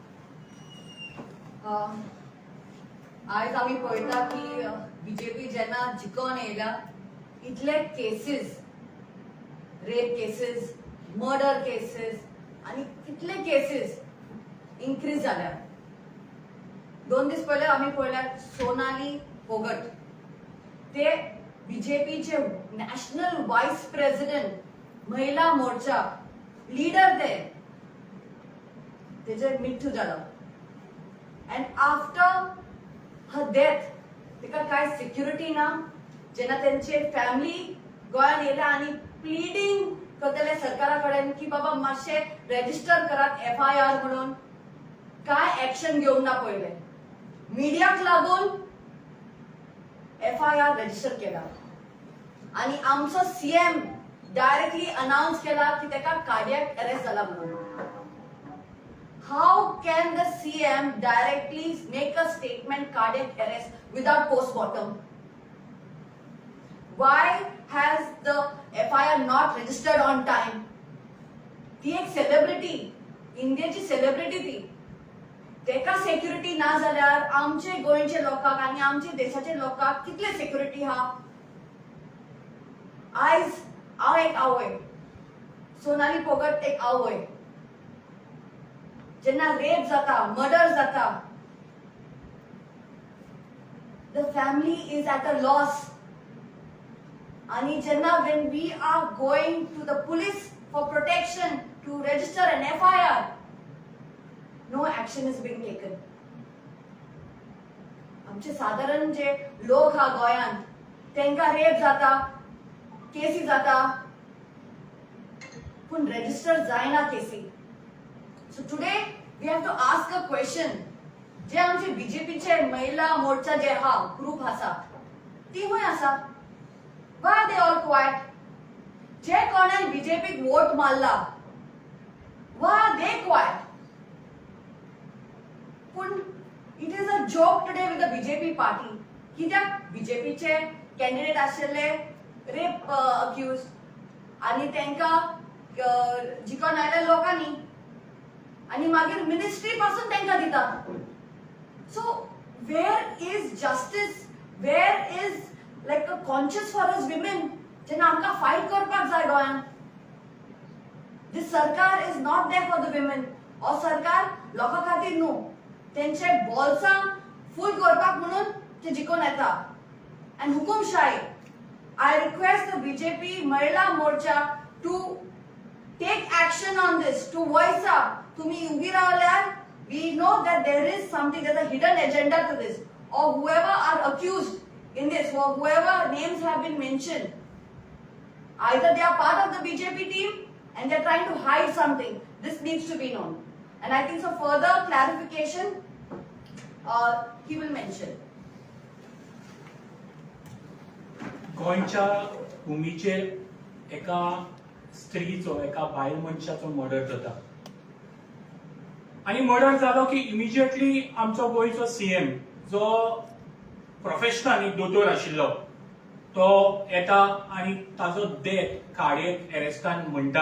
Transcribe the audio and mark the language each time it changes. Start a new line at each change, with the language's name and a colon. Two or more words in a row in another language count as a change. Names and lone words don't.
Konkani: आज आम्ही पळयता की बीजेपी जेन्ना जिखून येयला इतले केसीस,
English: rape cases, murder cases
Konkani: आणि कितले
English: cases increase
Konkani: जाल्या. 2 दीस पहिले आम्ही पळयल्यात सोनाली फोगट ते बीजेपीचे
English: national vice president
Konkani: महिला मोर्चा लीडर तेजे मृत्यू जाला.
English: And after her death,
Konkani: तिका काय सिक्युरिटी ना. जेन्ना त्यांचे फॅमिली गोंयान येयला आणि प्लीडिंग करतले सरकारा कडेन की बाबा मातशे रेजिस्टर करात FIR म्हणून, काय ऍक्शन घेवंक ना पहिले. मीडियाक लागून FIR रजिस्टर केला आणि आमचो CM
English: directly announce
Konkani: केला की तेका
English: cardiac arrest
Konkani: जाला म्हणून.
English: How can the CM directly make a statement cardiac arrest without postmortem? Why has the FIR not registered on time?
Konkani: ती एक सेलिब्रिटी, इंडियाची सेलिब्रिटी ती. तेका सिक्युरिटी ना जाल्यार आमचे गोंयचे लोकांक आणि आमचे देशाचे लोकांक कितले सिक्युरिटी हा? आयज हांव एक आवय, सोनाली फोगट एक आवय. जेन्ना रेप जाता, मर्डर जाता,
English: the family is at a loss.
Konkani: आणि जेन्ना
English: when we are going to the police for protection to register an FIR, no action is being taken.
Konkani: आमचे साधारण जे लोक हा गोंयान तेंका रेप जाता, केसी जाता, पूण रजिस्टर जायना केसी.
English: So today we have to ask a question.
Konkani: जे आमचे बीजेपीचे महिला मोर्चा जे हा ग्रुप आसा ती हुंय आसा.
English: Why are they all quiet?
Konkani: जे कोणान बीजेपीक वोट मारला
English: why are they quiet? पूण it is a joke today with the BJP party.
Konkani: कित्याक बीजेपीचे कॅन्डिडेट आशिल्ले
English: rape accused
Konkani: आणि तेंका जिखून आयल्या लोकांनी आणि मागीर मिनिस्ट्री पासून तेंका दितात.
English: so where is justice, where is like a conscious for us women
Konkani: जेन्ना आमकां फायट करपाक जाय गोंयान.
English: this सरकार is not there for the women.
Konkani: हो सरकार लोकां खातीर न्हू, तेंचे बॉल्सां फूल करपाक म्हणून ते जिखून येता.
English: अँड हुकुमशाही. I request the BJP Mahila Morcha to take action on this, to voice up.
Konkani: तुम्ही उभी राहिल्यार
English: we know that there is something, there's a hidden agenda to this, or whoever are accused in this, or whoever names have been mentioned, either they are part of the BJP team and they're trying to hide something. This needs to be known, and I think so further clarification he will mention.
Konkani: गोंयच्या भुमीचेर एका स्त्रीचो, एका बायल मनशाचो मर्डर जाता आणि मर्डर जालो की इमिजिएटली आमचो गोंयचो CM जो प्रोफेशनल एक दोतोर आशिल्लो तो येता आणि ताजो डेथ कार्डियक अरेस्टान म्हणटा.